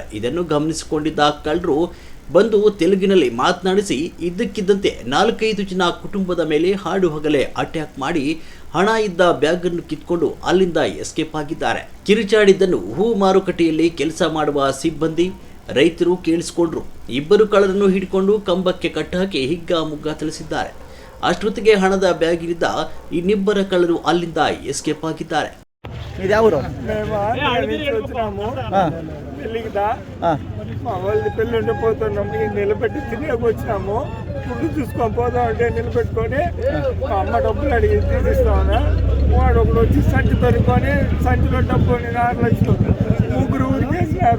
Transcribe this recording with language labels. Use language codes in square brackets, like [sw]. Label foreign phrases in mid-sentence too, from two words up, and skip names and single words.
[kn] ಇದನ್ನು ಗಮನಿಸಿಕೊಂಡಿದ್ದ ಕಳ್ಳರು ಬಂದು ತೆಲುಗಿನಲ್ಲಿ ಮಾತನಾಡಿಸಿ ಇದ್ದಕ್ಕಿದ್ದಂತೆ 4-5 ಜನ ಕುಟುಂಬದ ಮೇಲೆ ಹಾಡು ಹಗಲೇ ಅಟ್ಯಾಕ್ ಮಾಡಿ ಹಣ ಇದ್ದ ಬ್ಯಾಗನ್ನು ಕಿತ್ಕೊಂಡು ಅಲ್ಲಿಂದ ಎಸ್ಕೇಪ್ ಆಗಿದ್ದಾರೆ. ಕಿರುಚಾಡಿದ್ದನ್ನು ಹೂ ಮಾರುಕಟ್ಟೆಯಲ್ಲಿ ಕೆಲಸ ಮಾಡುವ ಸಿಬ್ಬಂದಿ, ರೈತರು ಕೇಳಿಸಿಕೊಂಡ್ರು. ಇಬ್ಬರು ಕಳ್ಳರನ್ನು ಹಿಡಿಕೊಂಡು ಕಂಬಕ್ಕೆ ಕಟ್ಟಾಕಿ ಹಿಗ್ಗಾಮುಗ್ಗಾ ತಿಳಿಸಿದ್ದಾರೆ. ಅಷ್ಟೊತ್ತಿಗೆ ಹಣದ ಬ್ಯಾಗಿನಿಂದ ಇನ್ನಿಬ್ಬರ ಕಳ್ಳರು ಅಲ್ಲಿಂದ ಎಸ್ಕೇಪ್ ಆಗಿದ್ದಾರೆ. [te] ఇది ఎవరు వాళ్ళది పెళ్ళి ఉండిపోతున్నాము, నిలబెట్టి తినేకి వచ్చినాము. ఫుడ్ చూసుకొని పోదాం అంటే నిలబెట్టుకొని మా అమ్మ డబ్బులు అడిగి తీసిస్తామన్నా. వాడు ఒకడు వచ్చి సంచి పెరుకొని సంచిలో డబ్బు 6 లక్షలు 3 ఉరికేసినారు.